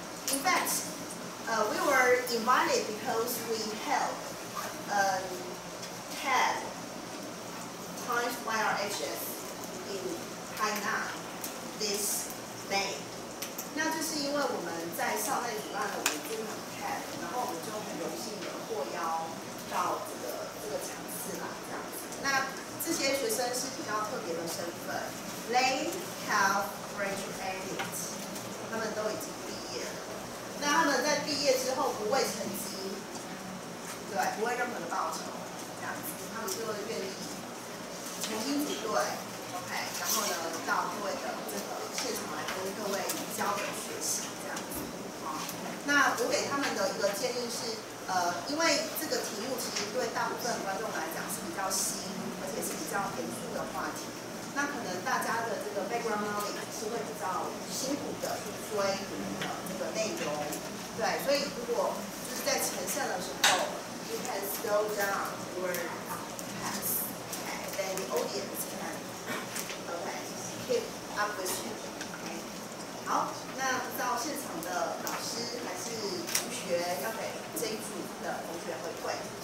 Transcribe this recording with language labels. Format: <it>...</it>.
<en>In fact, we were invited because we held TED Times YRHS in Tainan this May.</en> <zh>那就是因为我们在校内举办了我们这场 TED， 然后我们就很荣幸的获邀到这个场次啦，这样子。那这些学生是比较特别的身份 ，</zh> <en>they have graduated，</en> <zh>他们都已经毕业了。那他们在毕业之后不为成绩，对，不为任何的报酬，这样子，他们就愿意重新组队 ，OK， 然后呢到各位的这个现场来跟各位交流学习，这样子。好，那我给他们的一个建议是，因为这个题目其实对大部分观众来讲是比较新，而且是比较严肃的话题。那可能大家的这个 background knowledge 是会比较辛苦的去追这个内容，对，所以如果就是在呈现的时候 ，</zh> <en>you can slow down your pace, okay, then the audience can, okay, keep up with you, okay.</en> <zh>好，那不知道现场的老师还是同学要给这一组的同学回馈。</zh>